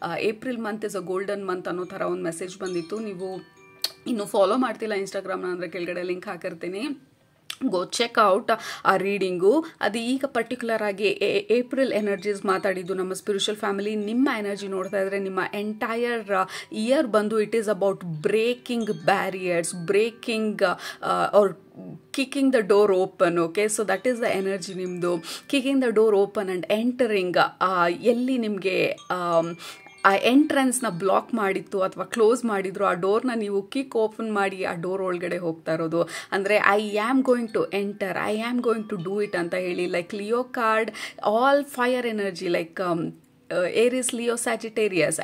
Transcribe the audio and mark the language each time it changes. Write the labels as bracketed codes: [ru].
[en] April month is a golden month [kn] ಅನ್ನೋ ಥರ ಒಂದು ಮೆಸೇಜ್ ಬಂದಿತ್ತು. ನೀವು ಇನ್ನೂ ಫಾಲೋ ಮಾಡ್ತಿಲ್ಲ ಇನ್ಸ್ಟಾಗ್ರಾಮ್ನ ಅಂದರೆ ಕೆಳಗಡೆ ಲಿಂಕ್ ಹಾಕಿರ್ತೀನಿ, [en] go check out [kn] ಆ ರೀಡಿಂಗು. ಅದು ಈಗ ಪರ್ಟಿಕ್ಯುಲರ್ ಆಗಿ ಏಪ್ರಿಲ್ ಎನರ್ಜೀಸ್ ಮಾತಾಡಿದ್ದು ನಮ್ಮ ಸ್ಪಿರಿಚುವಲ್ ಫ್ಯಾಮಿಲಿ. ನಿಮ್ಮ ಎನರ್ಜಿ ನೋಡ್ತಾ ಇದ್ರೆ ನಿಮ್ಮ ಎಂಟೈರ್ ಇಯರ್ ಬಂದು [en] It is about breaking barriers, breaking or kicking the door open. Okay, so that is the energy [kn] ನಿಮ್ಮದು. [en] kicking the door open and entering. [kn] ಎಲ್ಲಿ ನಿಮಗೆ ಆ ಎಂಟ್ರೆನ್ಸ್ನ ಬ್ಲಾಕ್ ಮಾಡಿತ್ತು ಅಥವಾ ಕ್ಲೋಸ್ ಮಾಡಿದ್ರು, ಆ ಡೋರ್ನ ನೀವು ಕಿಕ್ ಓಪನ್ ಮಾಡಿ ಆ ಡೋರ್ ಒಳಗಡೆ ಹೋಗ್ತಾ ಇರೋದು. ಅಂದರೆ [en] I am going to enter, I am going to do it [kn] ಅಂತ ಹೇಳಿ. [en] Like Leo card, all fire energy, like Aries, Leo, Sagittarius.